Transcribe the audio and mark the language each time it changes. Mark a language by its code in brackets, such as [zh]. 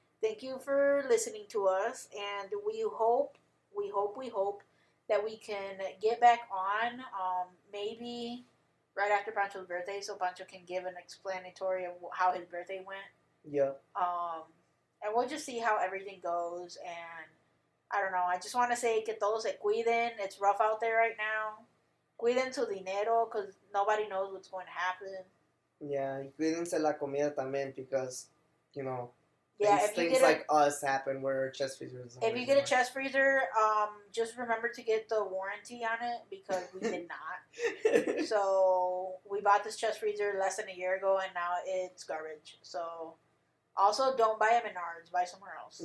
[en] Thank you for listening to us, and we hope that we can get back on, maybe right after Pancho's birthday, so Pancho can give an explanatory of how his birthday went. Yeah. And we'll just see how everything goes. And I don't know. I just want to say [es] que todos se cuiden. [en] It's rough out there right now. [es] Cuiden su dinero [en] because nobody knows what's going to happen. Yeah, [es] y cuídense la comida también [en] because, you know, Yeah, things like us happen where chest freezers. If you get a chest freezer, just remember to get the warranty on it because we did not. So we bought this chest freezer less than a year ago and now it's garbage. So also don't buy at Menards, buy somewhere else.